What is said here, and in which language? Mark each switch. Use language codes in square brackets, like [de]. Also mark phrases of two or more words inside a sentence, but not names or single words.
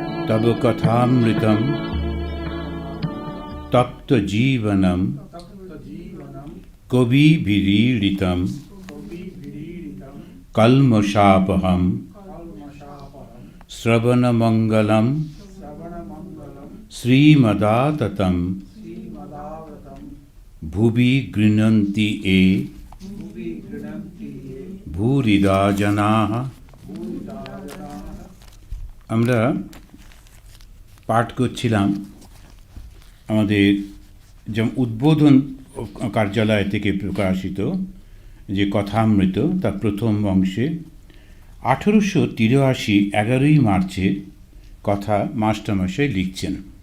[sa] तब कथामृतं तप्त जीवनं कविभिरीडितं कल्मषापहं श्रवणमङ्गलं श्रीमदाततं भुवि गृह्णन्ति ये भूरिदा जनाः। [bn] আমরা পাঠ করছিলাম আমাদের যেমন উদ্বোধন কার্যালয় থেকে প্রকাশিত যে কথামৃত তার প্রথম অংশে 1883 11ই মার্চের কথা মাস্টারমশাই লিখছেন।